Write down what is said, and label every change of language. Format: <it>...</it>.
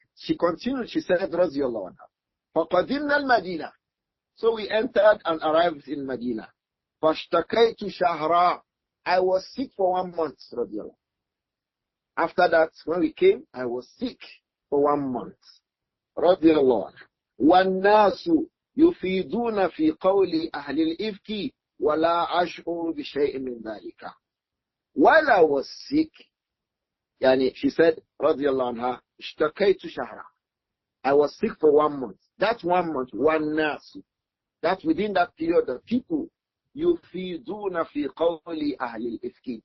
<en>She continued, she said, رضي الله عنها.</en> <ar>فَقَدِمْنَا الْمَدِينَةِ.</ar> <en>So we entered and arrived in Medina.</en> <ar>فَاشْتَكَيْتُ شَهْرًا.</ar> <en>I was sick for 1 month, رضي الله. After that, when we came, I was sick for 1 month.</en> <ar>رضي الله عنها. وَالنَّاسُ يفيدون في قول أهل الإفك ولا أشعر بشيء من ذلك.</ar> <en>While I was sick, she said, رضي الله عنها,</en> <ar>اشتكيت شهرا.</ar> <en>I was sick for 1 month. That 1 month, والناس. That within that period, the people,</en> <ar>يفيدون في قول أهل الإفك.</ar>